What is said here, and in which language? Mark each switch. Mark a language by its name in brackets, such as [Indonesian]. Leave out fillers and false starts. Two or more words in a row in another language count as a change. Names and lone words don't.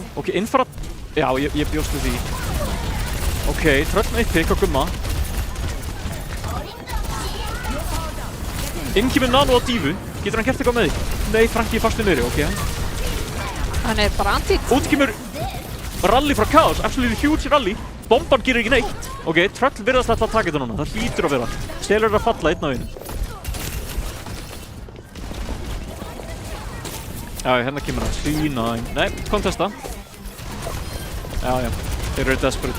[Icelandic] Ok, innfara... Já, ég bjóst við því. Ok, Tröll með 1 pick á Gumma. Inn kemur Nano á dífu, getur hann gert eitthvað með því? Nei, Franky er fast við niðri, ok. Hann er bara antík. Út kemur rally frá Chaos, [English] absolutely huge rally. [Icelandic] Bomban gerir ekki neitt. Ok, Tröll virðast alltaf að taka þetta núna, það hlýtur að vera. Selur er að falla einn á einu. Já, hérna kemur hann, C9. Nei, contesta. Já, þeir eru desperate.